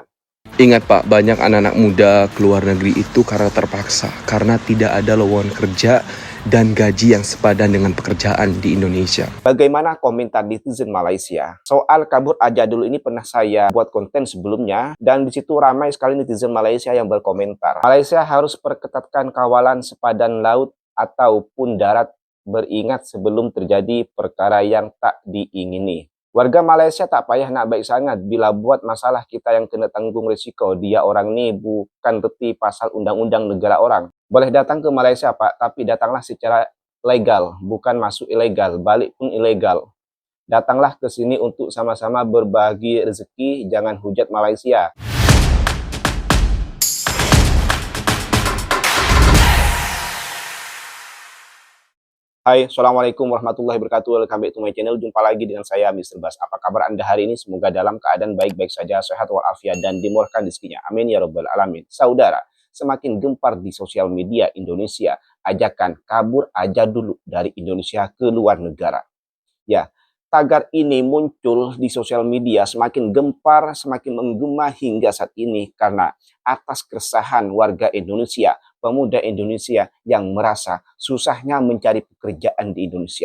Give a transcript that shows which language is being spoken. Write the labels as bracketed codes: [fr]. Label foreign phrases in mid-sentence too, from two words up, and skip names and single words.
[id] Ingat Pak, banyak anak-anak muda keluar negeri itu karena terpaksa, karena tidak ada lowongan kerja dan gaji yang sepadan dengan pekerjaan di Indonesia. Bagaimana komentar netizen Malaysia? Soal kabur aja dulu ini pernah saya buat konten sebelumnya, dan di situ ramai sekali netizen Malaysia yang berkomentar. [ms] Malaysia harus perketatkan kawalan sepadan laut ataupun darat, beringat sebelum terjadi perkara yang tak diingini. Warga Malaysia tak payah nak baik sangat, bila buat masalah kita yang kena tanggung risiko. Dia orang ni bukan reti pasal undang-undang negara orang. Boleh datang ke Malaysia Pak, tapi datanglah secara legal, bukan masuk ilegal, balik pun ilegal. Datanglah ke sini untuk sama-sama berbagi rezeki, jangan hujat Malaysia. [ar] Hai, السلام عليكم ورحمة الله وبركاته. [en] Welcome back to my channel. [id] Jumpa lagi dengan saya, Mr. Bas. Apa kabar Anda hari ini? Semoga dalam keadaan baik-baik saja, sehat walafiat, dan dimurahkan rezekinya. [ar] آمين يا رب العالمين. [id] Saudara, semakin gempar di sosial media Indonesia ajakan kabur aja dulu dari Indonesia ke luar negara. Ya, tagar ini muncul di sosial media semakin gempar, semakin menggema hingga saat ini karena atas keresahan warga Indonesia, pemuda Indonesia yang merasa susahnya mencari pekerjaan di Indonesia.